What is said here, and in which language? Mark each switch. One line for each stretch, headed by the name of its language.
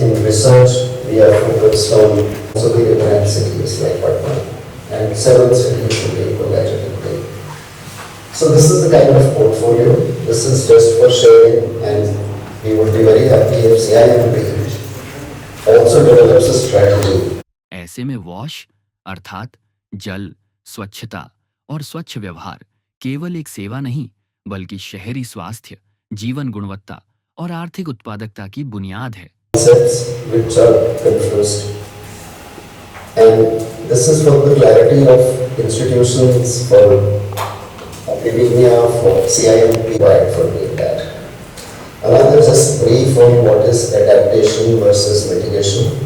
English: In research, we are focused on also the different cities like Patna and several cities in the ecologically. So this is the kind of portfolio. This is just for sharing, and we would be very happy if CIMB also develops a strategy.
Hindi: ऐसे में wash अर्थात जल, स्वच्छता और स्वच्छ व्यवहार केवल एक सेवा नहीं, बल्कि शहरी स्वास्थ्य, जीवन गुणवत्ता और आर्थिक उत्पादकता की बुनियाद है।
English: Concepts which are confused, and this is for the clarity of institutions, for academia, for CIMP, right, for doing that. Another just brief on what is adaptation versus mitigation.